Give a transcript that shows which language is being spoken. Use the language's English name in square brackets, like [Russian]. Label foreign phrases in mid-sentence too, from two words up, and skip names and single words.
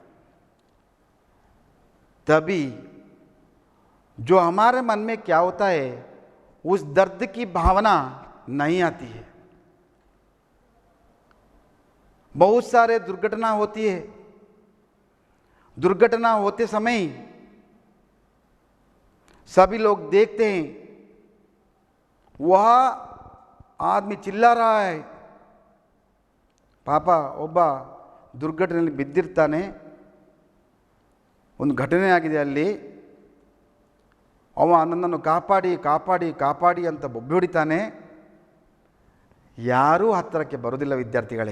[Hindi] तभी जो हमारे मन में क्या होता है, उस दर्द की भावना नहीं आती है. बहुत सारे दुर्घटना होती है। दुर्घटना होते समय सभी लोग देखते हैं, वह आदमी चिल्ला रहा है, [Kannada] ಪಾಪ ಒಬ್ಬ ದುರ್ಘಟನೆಯಲ್ಲಿ ಬಿದ್ದಿರ್ತಾನೆ, ಒಂದು ಘಟನೆ ಆಗಿದೆ ಅಲ್ಲಿ, ಅವ ನನ್ನನ್ನು ಕಾಪಾಡಿ ಕಾಪಾಡಿ ಕಾಪಾಡಿ ಅಂತ ಬೊಬ್ಬೆ ಹೊಡಿತಾನೆ. ಯಾರೂ ಹತ್ತಿರಕ್ಕೆ ಬರೋದಿಲ್ಲ ವಿದ್ಯಾರ್ಥಿಗಳೇ.